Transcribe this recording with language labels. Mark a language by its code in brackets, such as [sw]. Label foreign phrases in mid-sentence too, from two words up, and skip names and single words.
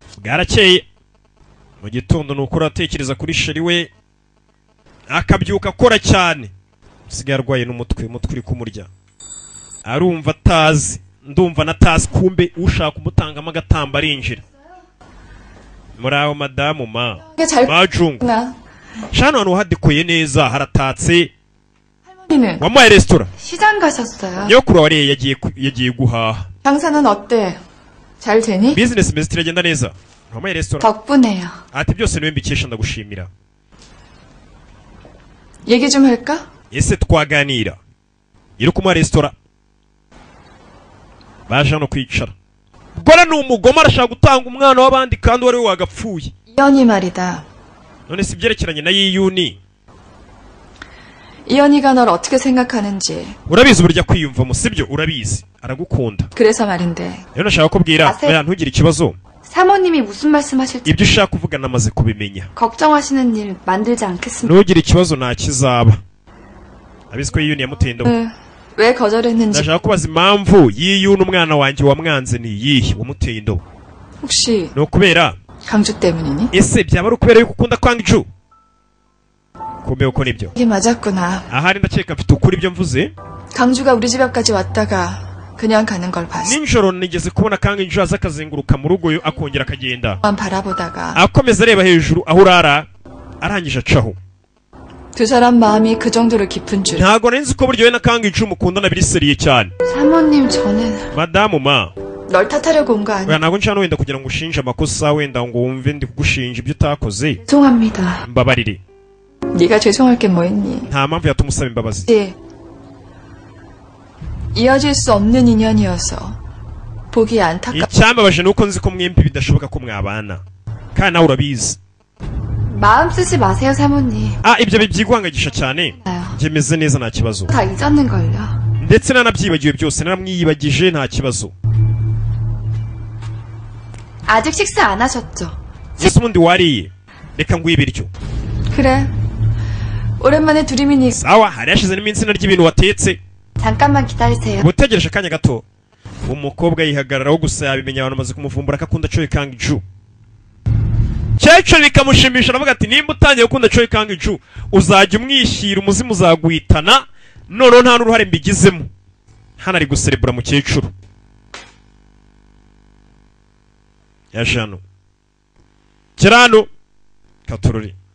[rw] Bwarakeye mu gitondo nuko uratekereza kuri sheri we, akabyuka akora cyane, usigaye arwaye n'umutwe, umutwe uri kumurya, arumva atazi, ndumva natazi, kumbe ushaka kumutangamo agatamba arinjira. Muraho madamu majungu shano, hano hadikoye neza, haratatse. wamuhaye resitora? [ko] 시장 가셨어요. [rw] nyokuru wariye yagiye guhaha. [ko] 장사는 어때? 잘 되니? [rw] bizinesi imeze iragenda neza. wamuhaye resitora? [ko] 덕분에요. [rw] ati byose niwe mbikesha, ndagushimira. [ko] 얘기 좀 할까? [rw] ese twaganira? iri kumuha resitora, baje hano kwicara. Gora ni umugoma, arashaka gutanga umwana w'abandi kandi wari we wagapfuye. [ko] 이현이 말이다. [rw] none si byerekeranye na Yiyuni. [ko] 이현이가 널 어떻게 생각하는지. [rw] urabizi uburyo kwiyumvamo, sibyo? urabizi aragukunda. [ko] 그래서 말인데. [rw] rero nashaka kubwira oya ntugire ikibazo. [ko] 사모님이 무슨 말씀하실지 [rw] ibyo ushaka kuvuga namaze kubimenya. [ko] 걱정하시는 일 만들지 않겠습니다. [rw] ntugire ikibazo, nta kizaba. abizi ko Yiyuni yamuteye indobo. [ko] 왜 거절했는지. [rw] ndashaka kubaza impamvu Yiyuni umwana wanjye wamwanze ni iyihe, wamuteye indobo? [ko] 혹시 [rw] ni ukubera [ko] 강주 때문이니? [rw] ese byaba ari ukubera yuko ukunda Kang-ju? kumbe uko nibyo. [ko] 이게 맞았구나. [rw] ahari ndakeka mfite ukuri ibyo mvuze. [ko] 강주가 우리 집 앞까지 왔다가 그냥 가는 걸 봤어. [rw] ninjoro nigeze kubona Kang-ju aza akazenguruka mu rugo akongera akagenda, [ko] 바라보다가 [rw] akomeza areba hejuru aho urara, arangije acaho. [ko] 두 사람 마음이 그 정도로 깊은 줄. [rw] ntago nzi ko buryo we na Kang-ju mukundana biri seriye cyane. [ko] 사모님 저는 [rw] madamu [ko] 널 탓하려고 온 거 아니야. [rw] oya ntago nshaka wenda kugira ngo ushinje amakosa, wenda ngo wumve ndi kugushinja ibyo utakoze. [ko] 죄송합니다. [rw] mbabarire. [ko] 네가 죄송할 게 뭐 있니? [rw] nta mpamvu yatuma usaba imbabazi. [ko] 이어질 수 없는 인연이어서 보기 안타깝. [rw] icyambabaje nuko nzi ko mwembi bidashoboka ko mwabana, kandi nawe urabizi. [ko] 마음 쓰지 마세요 사모님. [rw] ibyo bibyiguhangagisha cyane. njye meze neza, nta kibazo. [ko] 다 잊었는걸요. [rw] ndetse nanabyibagiwe byose, naramwiyibagije, nta kibazo. [ko] 아직 식사 안 하셨죠? [rw] ese ubundi wariye? reka nguhe ibiryo. [ko] 그래. 오랜만에 둘이미니. [rw] sawa, hari hashize n'iminsi narya ibintu watetse. [ko] 잠깐만 기다리세요. [rw] gutegereje akanya gato. umukobwa yihagararaho, gusa yabimenya abantu bamaze kumuvumbura ko akunda Choi Kang-ju. Cyeco bikamushimisha, aravuga ati nimba utangiye gukunda Choi Kang-ju uzajya umwishyira, umuzimu uzaguhitana, noneho nta n'uruhare mbigizemo. hano ari guserebura mukecuru. yajano kirano katururi.